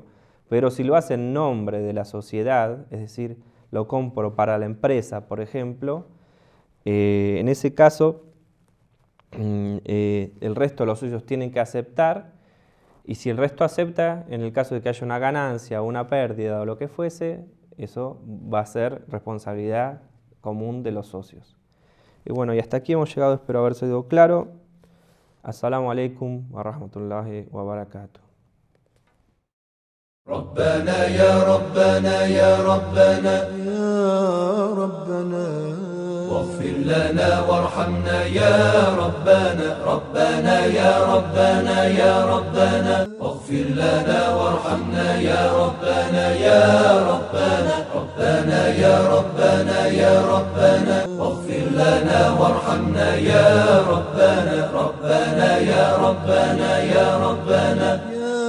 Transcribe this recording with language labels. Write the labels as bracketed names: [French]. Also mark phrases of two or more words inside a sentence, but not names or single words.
[Spanish] Pero si lo hace en nombre de la sociedad, es decir, lo compro para la empresa, por ejemplo, en ese caso, el resto de los socios tienen que aceptar, y si el resto acepta, en el caso de que haya una ganancia o una pérdida o lo que fuese, eso va a ser responsabilidad común de los socios. Y bueno, y hasta aquí hemos llegado, espero haber sido claro. [Arabic] السلام عليكم ورحمة الله وبركاته. ربنا يا ربنا يا ربنا يا ربنا واغفر لنا وارحمنا يا ربنا ربنا يا ربنا يا ربنا واغفر لنا وارحمنا يا ربنا يا ربنا ربنا يا ربنا يا ربنا واغفر لنا وارحمنا يا ربنا ربنا يا ربنا يا ربنا